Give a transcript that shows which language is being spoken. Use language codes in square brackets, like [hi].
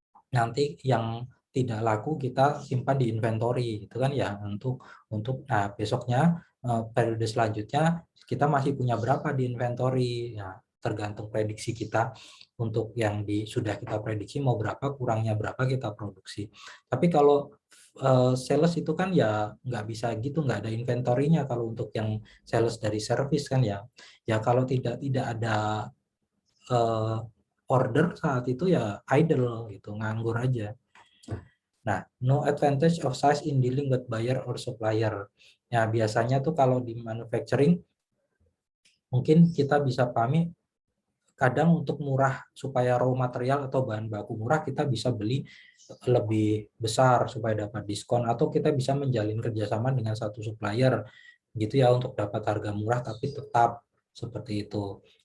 [id] nanti yang tidak laku kita simpan di inventory gitu kan ya, untuk nah besoknya periode selanjutnya kita masih punya berapa di inventory ya, tergantung prediksi kita untuk yang sudah kita prediksi mau berapa, kurangnya berapa kita produksi. Tapi kalau sales itu kan ya nggak bisa gitu, nggak ada inventory-nya kalau untuk yang sales dari service kan ya. Ya kalau tidak ada uh, order saat itu ya idle gitu, nganggur aja. [en] Nah, no advantage of size in dealing with buyer or supplier. [id] Ya, biasanya tuh kalau di manufacturing mungkin kita bisa pahami, kadang untuk murah supaya raw material atau bahan baku murah kita bisa beli lebih besar supaya dapat diskon, atau kita bisa menjalin kerjasama dengan satu supplier gitu ya untuk dapat harga murah tapi tetap seperti itu.